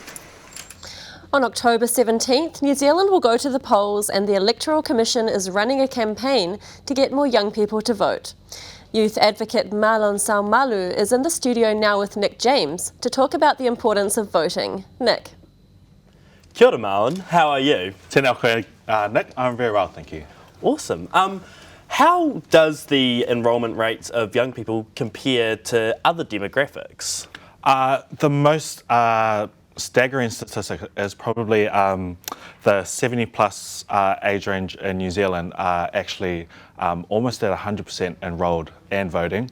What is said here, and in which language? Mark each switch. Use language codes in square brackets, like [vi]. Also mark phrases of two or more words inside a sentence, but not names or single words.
[en] On October 17th, New Zealand will go to the polls and the Electoral Commission is running a campaign to get more young people to vote. Youth advocate Mahlon Saumall is in the studio now with Nick James to talk about the importance of voting. Nick. [mi] Kia ora, [en] Mahlon. How are you? [mi] Tēnā koe, [en] Nick. I'm very well, thank you. Awesome. How does the enrolment rates of young people compare to other demographics? The most staggering statistic is probably the 70 plus age range in New Zealand are actually almost at 100% enrolled and voting.